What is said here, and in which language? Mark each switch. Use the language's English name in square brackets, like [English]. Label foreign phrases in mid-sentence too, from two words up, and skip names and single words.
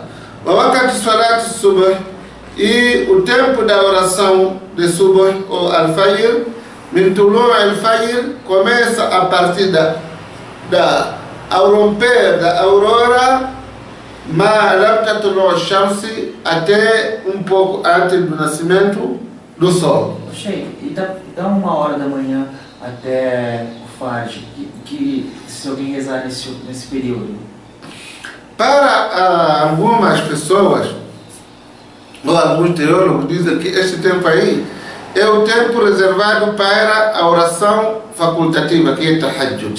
[Arabic] وقت صلاة الصبح, [Portuguese] e o tempo da oração de Subh ou Al-Fajr, [Arabic] من طلوع الفجر, [Portuguese] começa a partir ao romper da aurora, [Arabic] ما لم تطلع الشمس, [Portuguese] até um pouco antes do nascimento do sol. Sheikh, e dá 1h da manhã até o Fajr, que se alguém rezar nesse período? Para algumas pessoas, ou alguns teólogos dizem que este tempo aí é o tempo reservado para a oração facultativa, que é Tahajjud.